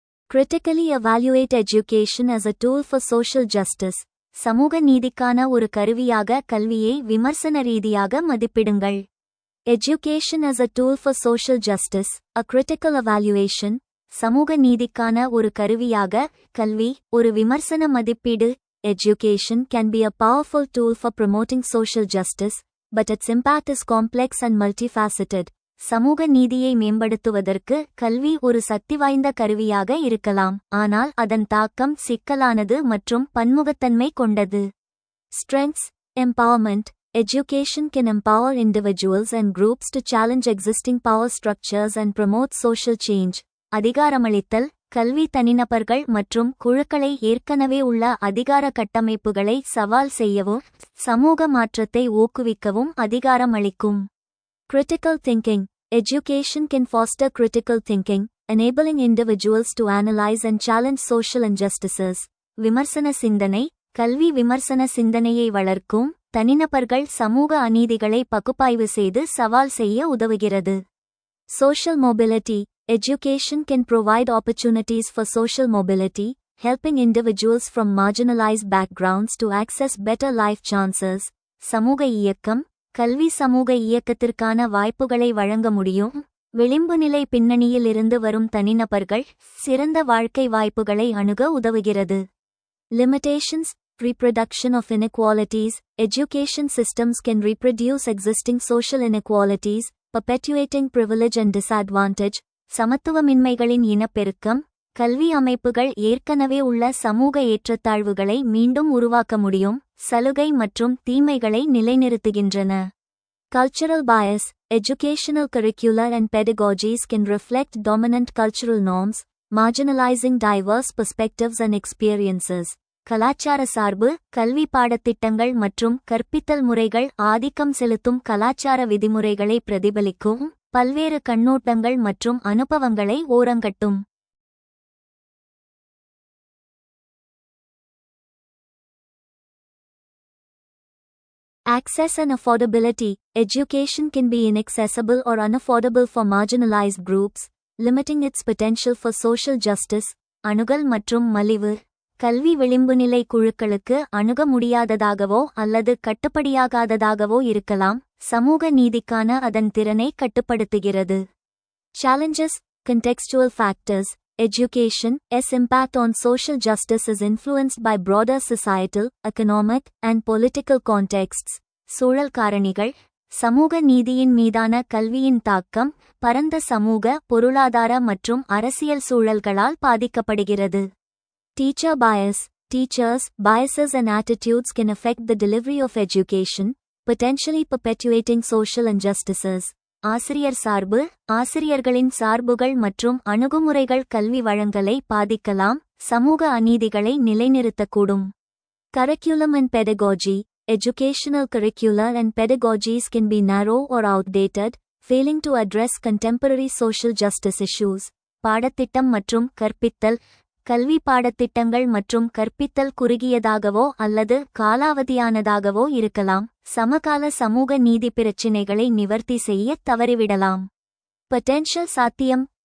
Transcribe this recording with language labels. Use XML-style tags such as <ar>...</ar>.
<en>Critically evaluate education as a tool for social justice.</en> <ta>சமூக நீதிக்கான ஒரு கருவியாக கல்வியை விமர்சன ரீதியாக மதிப்பிடுங்கள்.</ta> <en>Education as a tool for social justice, a critical evaluation.</en> <ta>சமூக நீதிக்கான ஒரு கருவியாக கல்வி ஒரு விமர்சன மதிப்பீடு.</ta> <en>Education can be a powerful tool for promoting social justice, but its impact is complex and multifaceted.</en> <ta>சமூக நீதியை மேம்படுத்துவதற்கு கல்வி ஒரு சக்திவாய்ந்த கருவியாக இருக்கலாம், ஆனால் அதன் தாக்கம் சிக்கலானது மற்றும் பன்முகத்தன்மை கொண்டது.</ta> <en>Strengths: empowerment. Education can empower individuals and groups to challenge existing power structures and promote social change.</en> <ta>அதிகாரமளித்தல். கல்வி தனிநபர்கள் மற்றும் குழுக்களை ஏற்கனவே உள்ள அதிகார கட்டமைப்புகளை சவால் செய்யவும், சமூக மாற்றத்தை ஊக்குவிக்கவும் அதிகாரம் அளிக்கும்.</ta> <en>Critical thinking. Education can foster critical thinking, enabling individuals to analyze and challenge social injustices.</en> <ta>விமர்சன சிந்தனை. கல்வி விமர்சன சிந்தனையை வளர்க்கும், தனிநபர்கள் சமூக அநீதிகளை பகுப்பாய்வு செய்து சவால் செய்ய உதவுகிறது.</ta> <en>Social mobility. Education can provide opportunities for social mobility, helping individuals from marginalized backgrounds to access better life chances.</en> <ta>சமூக இயக்கம். கல்வி சமூக இயக்கத்திற்கான வாய்ப்புகளை வழங்க முடியும். விளிம்புநிலை பின்னணியில் இருந்து வரும் தனிநபர்கள் சிறந்த வாழ்க்கை வாய்ப்புகளை அணுக உதவுகிறது.</ta> <en>Limitations. Reproduction of inequalities. Education systems can reproduce existing social inequalities, perpetuating privilege and disadvantage.</en> <ta>சமத்துவமின்மைகளின் இனப்பெருக்கம். கல்வி அமைப்புகள் ஏற்கனவே உள்ள சமூக ஏற்றத்தாழ்வுகளை மீண்டும் உருவாக்க முடியும், சலுகை மற்றும் தீமைகளை நிலைநிறுத்துகின்றன.</ta> <en>Cultural bias. Educational curricula and pedagogies can reflect dominant cultural norms, marginalizing diverse perspectives and experiences.</en> <ta>கலாச்சார சார்பு. கல்வி பாடத்திட்டங்கள் மற்றும் கற்பித்தல் முறைகள் ஆதிக்கம் செலுத்தும் கலாச்சார விதிமுறைகளை பிரதிபலிக்கும், பல்வேறு கண்ணோட்டங்கள் மற்றும் அனுபவங்களை ஓரங்கட்டும்.</ta> <en>Access and affordability. Education can be inaccessible or unaffordable for marginalized groups, limiting its potential for social justice.</en> <ta>அணுகல் மற்றும் மலிவு. கல்வி விளிம்புநிலை குழுக்களுக்கு அணுக முடியாததாகவோ அல்லது கட்டுப்படியாகாததாகவோ இருக்கலாம், சமூக நீதிக்கான அதன் திறனை கட்டுப்படுத்துகிறது.</ta> <en>Challenges. Contextual factors. Education's impact on social justice is influenced by broader societal, economic, and political contexts.</en> <ta>சூழல் காரணிகள். சமூக நீதியின் மீதான கல்வியின் தாக்கம் பரந்த சமூக, பொருளாதார மற்றும் அரசியல் சூழல்களால் பாதிக்கப்படுகிறது.</ta> <en>Teacher bias. Teachers' biases and attitudes can affect the delivery of education, potentially perpetuating social injustices.</en> <ta>ஆசிரியர் சார்பு. ஆசிரியர்களின் சார்புகள் மற்றும் அணுகுமுறைகள் கல்வி வழங்கலை பாதிக்கலாம், சமூக அநீதிகளை நிலைநிறுத்தக்கூடும்.</ta> <en>Curriculum and pedagogy. Educational curricula and pedagogies can be narrow or outdated, failing to address contemporary social justice issues.</en> <ta>பாடத்திட்டம் மற்றும் கற்பித்தல். கல்வி பாடத்திட்டங்கள் மற்றும் கற்பித்தல் குறுகியதாகவோ அல்லது காலாவதியானதாகவோ இருக்கலாம், சமகால சமூக நீதி பிரச்சினைகளை நிவர்த்தி செய்ய தவறிவிடலாம்.</ta> <en>Potential சாத்தியம்.</en>